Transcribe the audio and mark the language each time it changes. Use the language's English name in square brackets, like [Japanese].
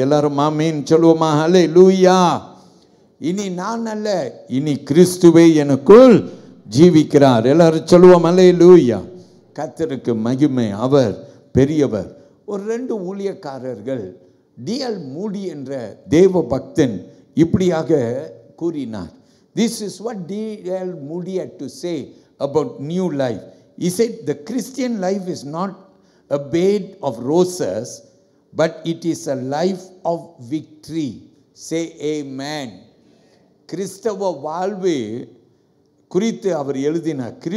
[Tamil] எல்லாரும் ஆமென் சொல்லுவோமா? ஹல்லேலூயா. இனி நான் அல்ல, இனி கிறிஸ்துவே எனக்குள் ஜீவிக்கிறார். எல்லாரும் சொல்லுவோம் ஹல்லேலூயா. கர்த்தருக்கு மகிமை. அவர் பெரியவர். ஒரு 2 ஊழியக்காரர்கள், D.L. மூடி என்ற தேவ பக்தன் இப்படியாக கூறினார். [English] This is what D.L. Moody had to say about new life. He said the Christian life is not a bed of roses, but it is a life of victory. Say amen. [Tamil] கிறிஸ்தவ வாழ்வு குறித்து அவர் எழுதினார்.